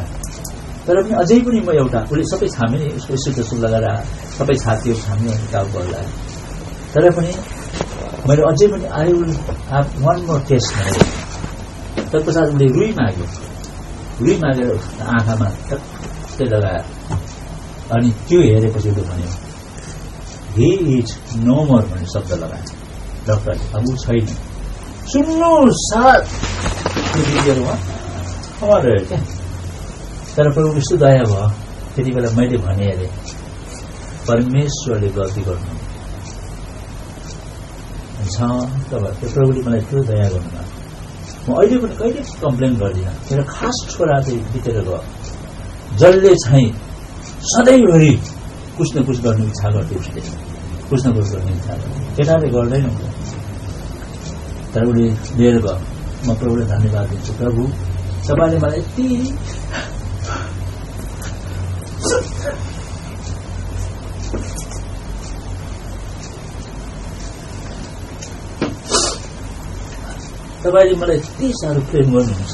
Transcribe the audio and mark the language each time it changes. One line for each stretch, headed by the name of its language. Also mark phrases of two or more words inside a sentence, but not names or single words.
Nepali: तर पनि अझै पनि म एउटा, उसले सबै छामे नि, उसको सुत्तो लगाएर सबै छातीहरू छाम्यो, अनि टाउको हल्लायो। तर पनि मैले अझै पनि
English: I will have one more test
Nepali: भनेर। तत्पश्चात उसले रुई माग्यो। रुई मागेर आँखामा टक्कै लगायो। अनि त्यो हेरेपछि उसले भन्यो,
English: he is no more
Nepali: भन्ने शब्द लगायो डक्टरले। अब ऊ छैन। सुन्नु साथ रह्यो क्या। तर प्रभु यस्तो दया भयो, त्यति बेला मैले भने अरे परमेश्वरले गल्ती गर्नु शान्त भयो। त्यो प्रभुले मलाई त्यो दया गर्नुभयो। म अहिले पनि कहिले कम्प्लेन गर्दिनँ। मेरो खास छोरा चाहिँ बितेर गयो, जसले चाहिँ सधैँभरि
Hindi: कुछ न कुछ
Nepali: गर्ने इच्छा गर्थ्यो उसले,
Hindi: कुछ न कुछ
Nepali: गर्ने इच्छा गर्थ्यो। केटाले गर्दैन, तर उसले लिएर गयो। म प्रभुलाई धन्यवाद दिन्छु, प्रभु तपाईँले मलाई यति तपाईँले मलाई यति साह्रो प्रेम गर्नुहुन्छ।